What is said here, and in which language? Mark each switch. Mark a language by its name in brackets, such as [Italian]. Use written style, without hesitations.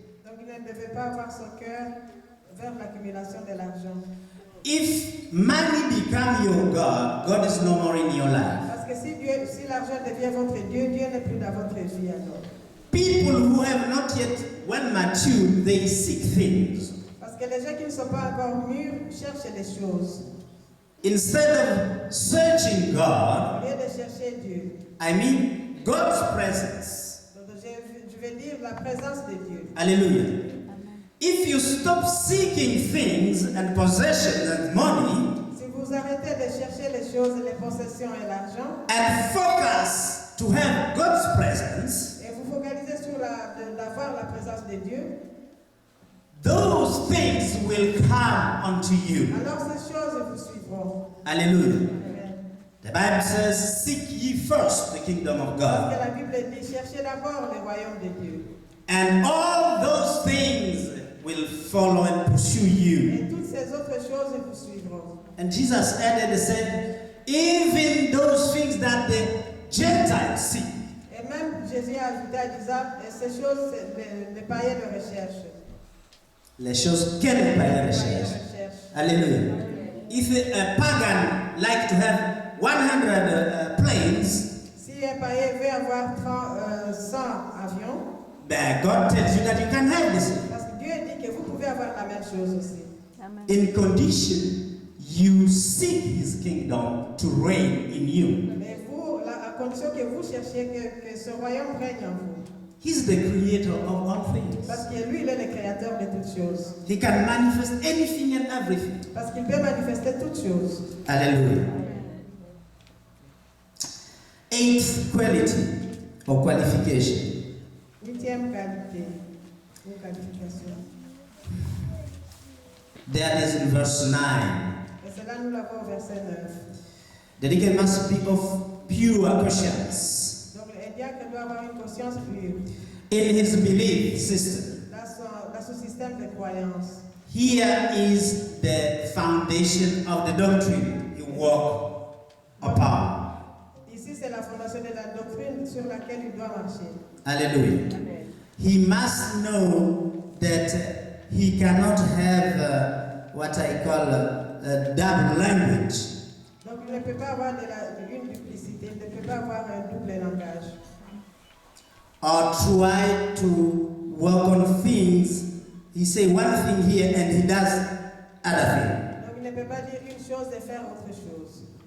[French] Donc il ne devait pas avoir son cœur vers l'accumulation de l'argent. [English] If money become your God, God is no more in your life. [French] Parce que si l'argent devient votre Dieu, Dieu n'est plus dans votre vie alors. [English] People who have not yet, when mature, they seek things. [French] Parce que les gens qui ne sont pas encore mûrs cherchent les choses. [English] Instead of searching [French] Au [English] God, [French] lieu de chercher Dieu. [English] I mean God's presence. [French] Donc je vais dire la présence de Dieu. Hallelujah. [English] If you stop seeking things and possessions and money [French] Si vous arrêtez de chercher les choses, les possessions et l'argent, [English] and focus to have God's presence, [French] et vous focalisez sur d'avoir la présence de Dieu, [English] those things will come unto you. [French] alors ces choses vous suivront. Hallelujah. Amen. [English] The Bible says, seek ye first the kingdom of [French] Parce que [English] God. [French] la Bible dit, cherchez d'abord le royaume de Dieu. [English] And all those things will follow and pursue you. [French] Et toutes ces autres choses vous suivront. [English] And Jesus added and said, even those things that the Gentiles seek. [French] Et même Jésus a ajouté en disant, et ces choses, les païens le recherchent. Les choses que les païens recherchent. Hallelujah. [English] If a pagan like to have 100 planes, [French] Si un païen veut avoir 100 avions, [English] then God tells you that you can have this [French] parce que Dieu dit que vous pouvez avoir la même chose aussi. [English] in condition you seek his kingdom to reign in you. [French] Mais vous, à condition que vous cherchiez que ce royaume règne en vous. [English] He's the creator of all things. [French] Parce que lui, il est le créateur de toutes choses. [English] He can manifest anything and everything. [French] Parce qu'il peut manifester toutes choses. Hallelujah. [English] Eighth quality or qualification. [French] 8e qualité ou qualification. [English] That is in verse 9. [French] Et cela, nous l'avons au verset 9. [English] The deacon must be of pure conscience [French] Donc, le diacre doit avoir une conscience pure [English] in his belief system. [French] dans son système de croyance. [English] Here is the foundation of the doctrine you walk upon. [French] Ici, c'est la fondation de la doctrine sur laquelle il doit marcher. Hallelujah. Amen. [English] He must know that he cannot have what I call a double language. [French] Donc, il ne peut pas avoir une duplicité, il ne peut pas avoir un double langage. [English] Or try to work on things. He say one thing here and he does other thing. [French] Donc, il ne peut pas dire une chose et faire autre chose.